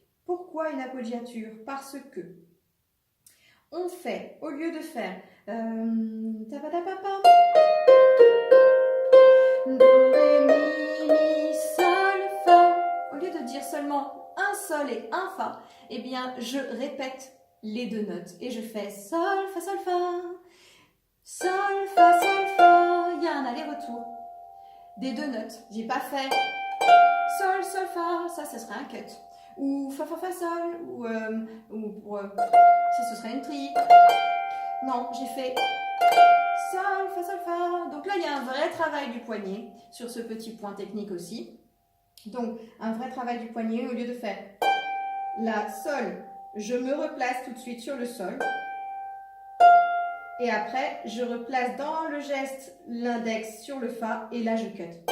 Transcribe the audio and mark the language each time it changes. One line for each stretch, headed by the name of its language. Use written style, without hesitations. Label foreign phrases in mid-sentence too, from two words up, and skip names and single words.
French: Pourquoi une appoggiature? Parce que on fait, au lieu de faire do, ré, mi, sol, fa, au lieu de dire seulement un sol et un fa, eh bien je répète les 2 notes et je fais sol, fa, sol, fa. Sol, fa, sol, fa. Il y a un aller-retour des 2 notes. J'ai pas fait sol, sol, fa. Ça, ce serait un cut. Ou fa, fa, fa, sol. Ou ça, ce serait une trille. Non, j'ai fait sol, fa, sol, fa. Donc là, il y a un vrai travail du poignet sur ce petit point technique aussi. Donc, un vrai travail du poignet. Au lieu de faire la sol, je me replace tout de suite sur le sol. Et après, je replace dans le geste l'index sur le fa et là, je cut.